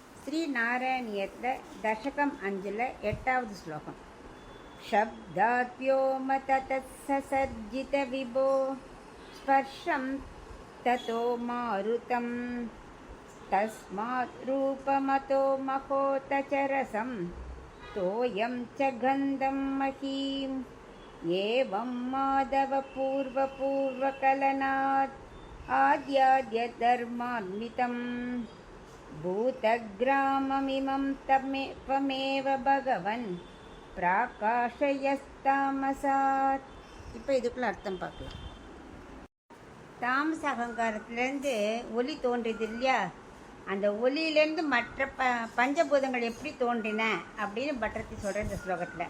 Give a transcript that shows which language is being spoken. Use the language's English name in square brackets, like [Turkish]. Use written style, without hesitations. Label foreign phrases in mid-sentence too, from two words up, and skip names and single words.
[Tamil] ஸ்ரீநாராயணியத்தில் தசகம் 5ல் 8வது ஸ்லோகம். [Sanskrit] शब्दात्योम ततत्ससर्जित विभो स्पर्शं ततो मारुतं तस्मात् रूपमतो महोतचरसं तोयं च गन्धं महीम् एवं माधवपूर्वपूर्वकलनात् आद्याद्यधर्मान्वितं भूतग्राममिमं त्वमेव भगवन् பிராகாஷயஸ்தாமசாத். [Tamil] இப்போ இதுக்குள்ள அர்த்தம் பார்க்கலாம். தாமச அகங்காரத்துலேருந்து ஒலி தோன்றியது இல்லையா, அந்த ஒலியிலேருந்து மற்ற பஞ்சபூதங்கள் எப்படி தோன்றின அப்படின்னு பட்டர்த்தி சொல்கிற இந்த ஸ்லோகத்தில்.